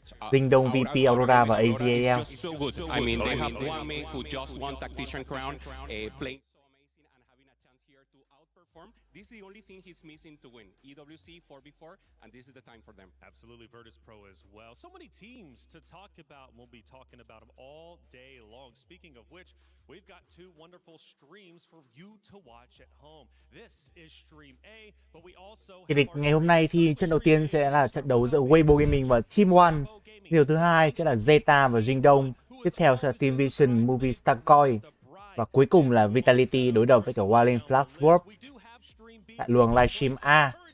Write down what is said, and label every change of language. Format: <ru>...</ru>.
<vi>Ding Dong, VP, Aurora và AGAL.</vi> <en>So good. I mean, they have one man who just won Tactician Crown, playing so amazing and having a chance here to outperform. This is the only thing he's missing to win. EWC 4v4, and this is the time for them. Absolutely, Virtus Pro as well. So many teams to talk about. We'll be talking about them all day long. Speaking of which, we've got two wonderful streams for you to watch at home. This is stream A, but we also</en> <vi>Kỷ địch ngày hôm nay thì trận đầu tiên sẽ là trận đấu giữa Weibo Gaming và Team One. Điều thứ hai sẽ là Zeta và Ding Dong. Tiếp theo sẽ là Team Vision, MOUZ, tacorp. Và cuối cùng là Vitality đối đầu với cả Walling Flashworth tại luồng livestream A.</vi>